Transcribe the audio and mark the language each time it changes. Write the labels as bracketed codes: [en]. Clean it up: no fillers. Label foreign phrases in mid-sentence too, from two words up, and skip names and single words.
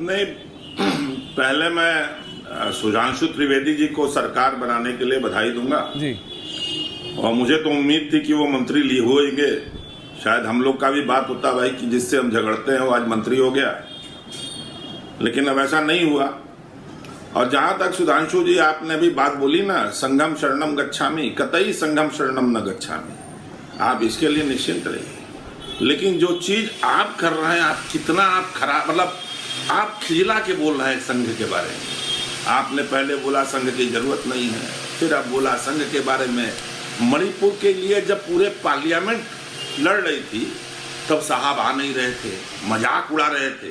[hi] नहीं, पहले मैं सुधांशु त्रिवेदी जी को सरकार बनाने के लिए बधाई दूंगा जी। और मुझे तो उम्मीद थी कि वो मंत्री ली होंगे। शायद हम लोग का भी बात होता भाई कि जिससे हम झगड़ते हैं वो आज मंत्री हो गया, लेकिन अब ऐसा नहीं हुआ। और जहां तक सुधांशु जी आपने भी बात बोली ना, [pi] संघम शरणम गच्छामि, कतई संघम शरणम न गच्छामि, [hi] आप इसके लिए निश्चिंत रहिए। लेकिन जो चीज आप कर रहे हैं, आप कितना आप खराब, मतलब आप खिजला के बोल रहे हैं संघ के बारे में। आपने पहले बोला संघ की जरूरत नहीं है, फिर अब बोला संघ के बारे में। मणिपुर के लिए जब पूरे पार्लियामेंट लड़ रही थी तब साहब आ नहीं रहे थे, मजाक उड़ा रहे थे।